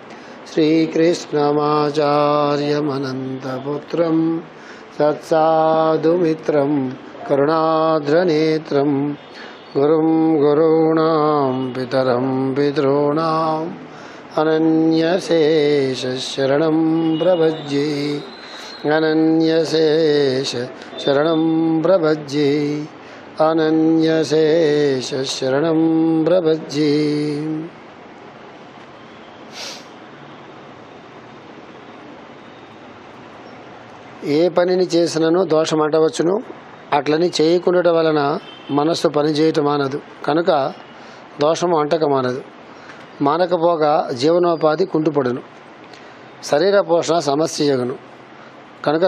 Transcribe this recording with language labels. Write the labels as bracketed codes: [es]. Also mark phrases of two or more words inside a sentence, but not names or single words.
[sa] श्रीकृष्णमाचार्यमनन्तपुत्रं सत्साधुमित्रं करुणाद्रनेत्रं गुरुं गुरूणां पितरं पितॄणाम् अनन्यशेषशरणं प्रपद्ये अनन्यशेषशरणं प्रपद्ये अनन्यशेषशरणं प्रपद्ये [te] ఏ పనిని చేసినను దోషం అంటవచ్చును అట్లని చేయకుండటం వలన మనస్సు పనిచేయటం మానదు కనుక దోషము అంటక మానదు మానకపోగా జీవనోపాధి కుంటుపడును శరీర పోషణ సమస్యయగును కనుక